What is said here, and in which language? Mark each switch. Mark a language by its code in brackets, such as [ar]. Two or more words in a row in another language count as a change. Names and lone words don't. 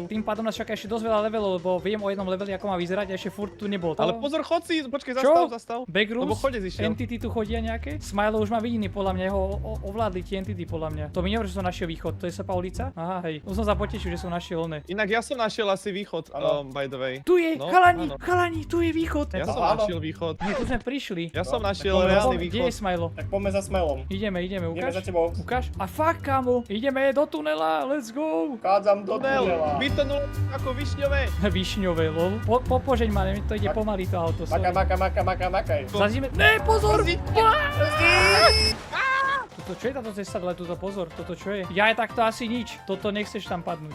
[sk] Tým pádom nás čaká ešte dosť veľa levelov, lebo viem o jednom leveli, ako má vyzerať a ešte furt tu nebol. Ale pozor, chod si, počkej, Čo? zastav. Backrooms? Lebo chodec išiel. Entity tu chodia nejaké? Smilo už má vidiny podľa mňa, ho ovládli tie entity podľa mňa. To mi nehovorí, že som našiel východ, to je Slepá ulica? Aha, hej. Už som sa potešil, že som našiel oné. Inak ja som našiel asi východ, [en] by the way. [sk] Tu je, No, chalani, áno. chalani, tu je východ. Ja som Áno. našiel východ. Nie, tu sme prišli. Ja som No, našiel tak poďme reálny Kde východ. je Smilo? Tak poďme za Smelom. Ideme, Ideme ukáž. za tebou. Ukáž. A fuck, kámo. Ideme do tunela, [en] let's go. [sk] Vchádzam do tunela. Vytonul ako višňové. Vyšňové, lol. Popožeň ma, to ide pomaly to auto. sorry. Makaj. Zazíme. Ne, pozor! Brzdí. Toto čo je táto cesta dole, túto pozor, toto čo je? Ja je takto asi nič, toto nechceš tam padnúť.